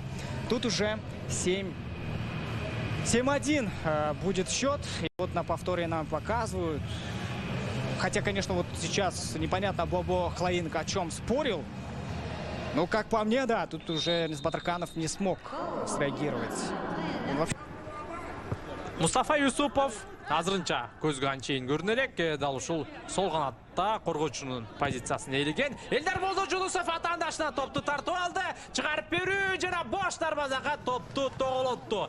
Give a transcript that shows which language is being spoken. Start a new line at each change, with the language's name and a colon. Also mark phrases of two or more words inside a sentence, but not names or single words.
Russian: Тут уже 7-1 будет счет. И вот на повторе нам показывают. Хотя, конечно, вот сейчас непонятно, Бобо Хлаинг о чем спорил. Ну, как по мне, да, тут уже Батырканов не смог среагировать.
Kyrgyz: Мустафа Юсупов азырынча көзгө анчейин көрүнөлөк, дал ушул сол канатта коргоочунун позициясын ээлеген. Элдар Молдожунусов атаандашына топту тартып алды, чыгарып берүү жана бош дарбазага топту тоголотту.